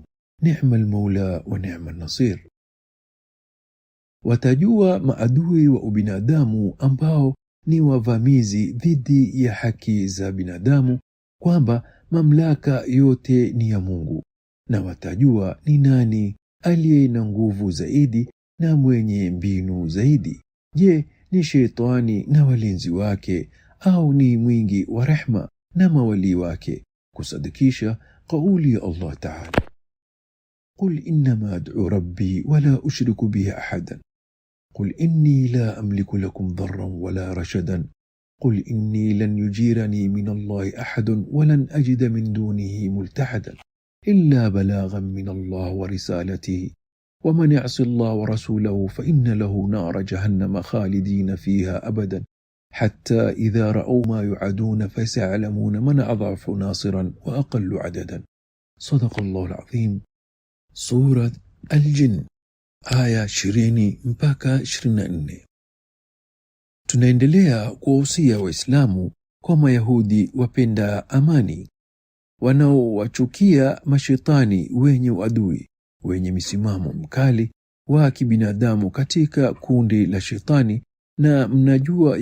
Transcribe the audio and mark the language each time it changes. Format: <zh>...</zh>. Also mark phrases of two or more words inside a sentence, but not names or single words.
<ar>نعم المولى ونعم النصير.</ar> <sw>Watajua maadui wa ubinadamu ambao ni wavamizi dhidi ya haki za binadamu kwamba mamlaka yote ni ya Mungu, na watajua ni nani aliye na nguvu zaidi na mwenye mbinu zaidi. Je, ni shetani na walinzi wake, au ni mwingi wa rehma na mawali wake? Kusadikisha kauli ya Allah Ta'ala,</sw> <ar>قل إنما أدعو ربي ولا أشرك به أحدا قل إني لا أملك لكم ضرا ولا رشدا قل إني لن يجيرني من الله أحد ولن أجد من دونه ملتحدا إلا بلاغا من الله ورسالته ومن يعص الله ورسوله فإن له نار جهنم خالدين فيها أبدا حتى إذا رأوا ما يعدون فسيعلمون من أضعف ناصرا وأقل عددا. صدق الله العظيم.</ar> <sw>Surat Al-Jinn aya 20 mpaka 24. Tunaendelea kuwahusia Waislamu kwa Mayahudi wapenda amani wanaowachukia mashetani wenye uadui, wenye misimamo mkali wa kibinadamu katika kundi la shetani, na mnajua</sw>